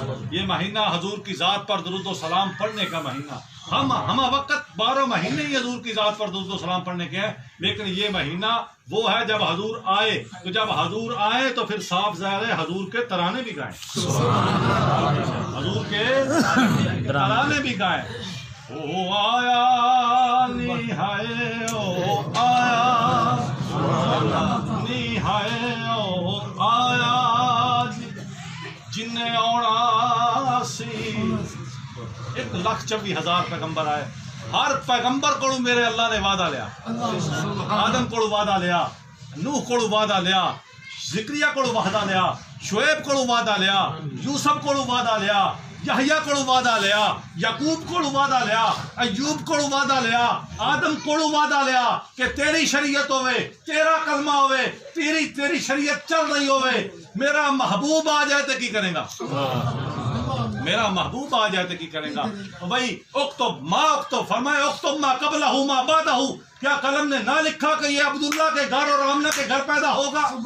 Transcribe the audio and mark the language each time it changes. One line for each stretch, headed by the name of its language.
Urdu: یہ مہینہ حضور کی ذات پر درود و سلام پڑھنے کا مہینہ. ہم وقت 12 مہینے ہی حضور کی ذات پر درود و سلام پڑھنے کے ہیں، لیکن یہ مہینہ وہ ہے جب حضور آئے. تو جب حضور آئے تو پھر صاف ظاہر ہے حضور کے ترانے بھی گائیں، حضور کے ترانے بھی گائیں.
Punjabi: او آیا نی ہائے، او آیا نی ہائے، او آیا جن اوڑا سی.
Urdu: 1,24,000 پیغمبر آئے، ہر پیغمبر کو میرے اللہ نے وعدہ لیا. آدم کو وعدہ لیا، نوح کو وعدہ لیا، زکریا کو وعدہ لیا، شعیب کو وعدہ لیا، یوسف کو وعدہ لیا، یحییٰ کو وعدہ لیا، یعقوب کو وعدہ لیا، ایوب کو وعدہ لیا، آدم کو وعدہ لیا کہ تیری شریعت ہوئے، تیرا کلمہ ہوئے، تیری شریعت چل رہی ہوئے، میرا محبوب آ جائے تو کی کرے گا؟ میرا محبوب آ جائے تو کی کرے گا؟ تو بھائی
Arabic: اکتب ما اکتب،
Urdu: فرمائے
Arabic: اکتب ما قبلہ ما بعدہ،
Urdu: کیا قلم نے نہ لکھا کہ یہ عبداللہ کے گھر اور آمنہ کے گھر پیدا ہوگا؟